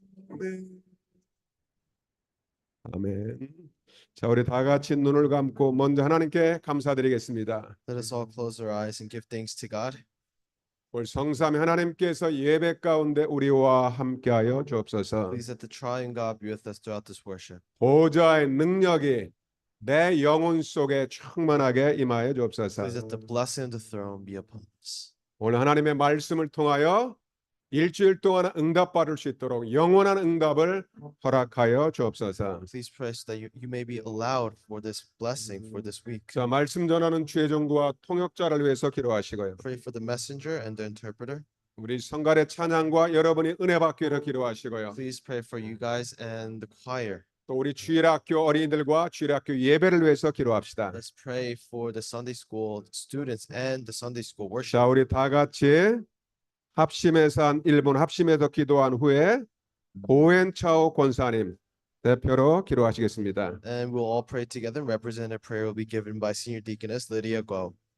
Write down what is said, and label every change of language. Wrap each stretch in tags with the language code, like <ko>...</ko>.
<ko>아멘. 아멘. 자, 우리 다 같이 눈을 감고 먼저 하나님께 감사드리겠습니다.</ko> <en>Let us all close our eyes and give thanks to God.</en> <ko>오늘 성삼위 하나님께서 예배 가운데 우리와 함께하여 주옵소서.</ko> <en>Please let the triune God be with us throughout this worship.</en> <ko>보좌의 능력이 내 영혼 속에 충만하게 임하여 주옵소서.</ko> <en>Please let the blessing of the throne be upon us.</en> <ko>오늘 하나님의 말씀을 통하여 일주일 동안 응답받을 수 있도록 영원한 응답을 허락하여 주옵소서.</ko> <en>Please pray so that you may be allowed for this blessing for this week.</en> <ko>자, 말씀 전하는 주의 종과 통역자를 위해서 기도하시고요.</ko> <en>Pray for the messenger and the interpreter.</en> <ko>우리 성갈의 찬양과 여러분이 은혜 받기를 기도하시고요.</ko> <en>Please pray for you guys and the choir.</en> <ko>또 우리 주일학교 어린이들과 주일학교 예배를 위해서 기도합시다.</ko> <en>Let's pray for the Sunday school students and the Sunday school worship.</en> <ko>자, 우리 다 같이 합심해서 한 1분 합심해서 기도한 후에 고엔차오 권사님 대표로 기도하시겠습니다.</ko> <en>And we'll all pray together. And representative prayer will be given by Senior Deaconess Lydia Guo.</en>